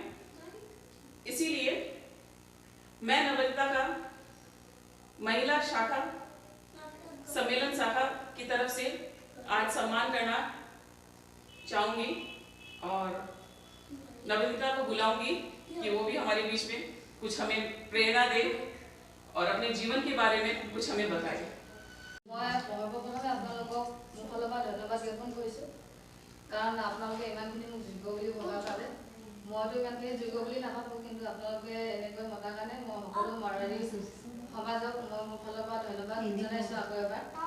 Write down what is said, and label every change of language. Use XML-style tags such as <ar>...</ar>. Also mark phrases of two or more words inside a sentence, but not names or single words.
<hi>इसीलिए मैं नवनीता का महिला शाखा सम्मेलन शाखा की तरफ से आज सम्मान करना चाहूंगी और नवनीता को बुलाऊंगी कि वो भी हमारे बीच में कुछ हमें प्रेरणा दे और अपने जीवन के बारे में कुछ हमें बताए।</hi> <as>মই সৰ্বপ্ৰথমে আপোনালোকক মোৰ ফালৰ পৰা ধন্যবাদ জ্ঞাপন কৰিছোঁ, কাৰণ আপোনালোকে ইমানখিনি মোক যোগ্য বুলি ভবাৰ বাবে। মইতো ইমানখিনি যোগ্য বুলি নাভাবোঁ, কিন্তু আপোনালোকে এনেকৈ মতাৰ কাৰণে মই সকলো মাৰোৱাৰী সমাজক মই মোৰ ফালৰ পৰা ধন্যবাদ জনাইছোঁ আকৌ এবাৰ।</as>